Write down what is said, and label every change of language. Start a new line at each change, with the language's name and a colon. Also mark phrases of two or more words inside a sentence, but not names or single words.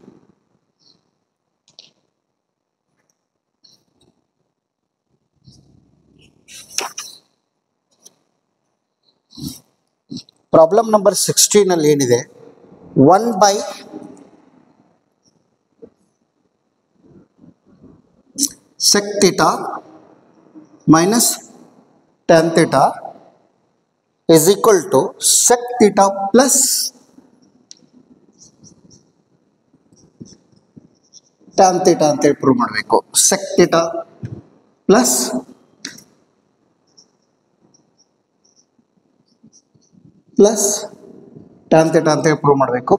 English: problem number
Kannada: 16 ಅಲ್ಲಿ ಏನಿದೆ, 1 by
English: sec theta minus tan theta is equal to sec theta plus tan theta
Kannada: ಅಂತ ಹೇಳಿ ಪ್ರೂವ್ ಮಾಡಬೇಕು.
English: sec theta plus tan theta
Kannada: ಅಂತ ಹೇಳಿ ಪ್ರೂವ್ ಮಾಡಬೇಕು.